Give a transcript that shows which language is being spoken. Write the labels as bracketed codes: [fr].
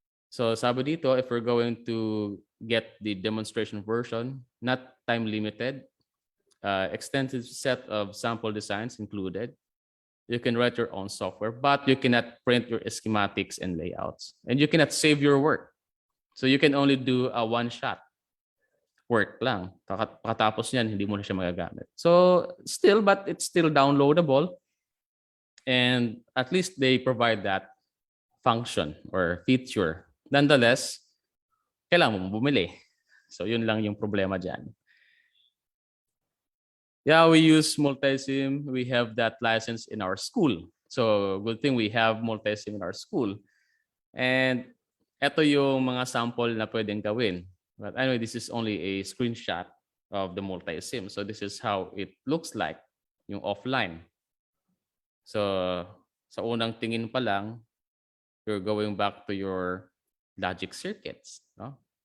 [en] So [tl] sabi dito, [en] if we're going to get the demonstration version, not time limited, extensive set of sample designs included. You can write your own software, but you cannot print your schematics and layouts, and you cannot save your work. So you can only do a one-shot work lang. [tl] Pakatapos niyan, hindi mo na siya magagamit. [en] So still, but it's still downloadable, and at least they provide that function or feature. Nonetheless, [tl] kailangan mo bumili. So yun lang yung problema dyan. [en] Yeah, we use Multisim. We have that license in our school. So good thing we have Multisim in our school. [tl] And ito yung mga sample na pwedeng gawin. [en] But anyway, this is only a screenshot of the Multisim. So this is how it looks like, yung offline. So [tl] sa unang tingin pa lang, [en] you're going back to your logic circuits. No?